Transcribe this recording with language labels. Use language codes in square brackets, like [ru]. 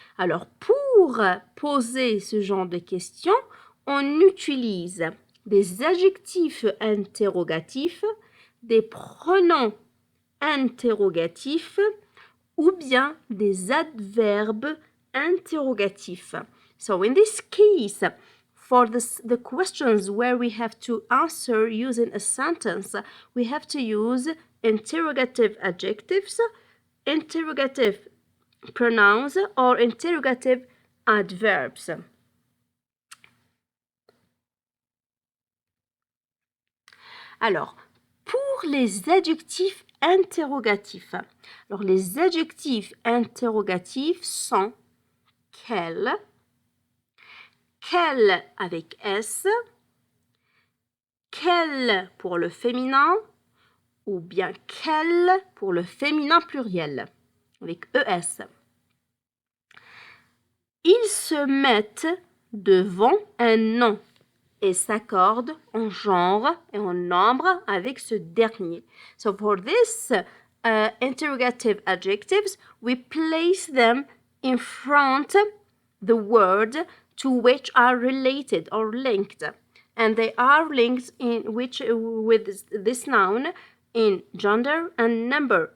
[fr] Alors, pour poser ce genre de questions, on utilise des adjectifs interrogatifs, des pronoms interrogatifs ou bien des adverbes interrogatifs. [en] So in this case, for the questions where we have to answer using a sentence, we have to use interrogative adjectives, interrogative pronouns, or interrogative adverbs. [fr] Alors, pour les adjectifs interrogatifs, alors les adjectifs interrogatifs sont quel avec S, quel pour le féminin ou bien quel pour le féminin pluriel avec ES. Ils se mettent devant un nom et s'accordent en genre et en nombre avec ce dernier. [en] So for this interrogative adjectives, we place them in front the word to which are related or linked. And they are linked with this noun in gender and number.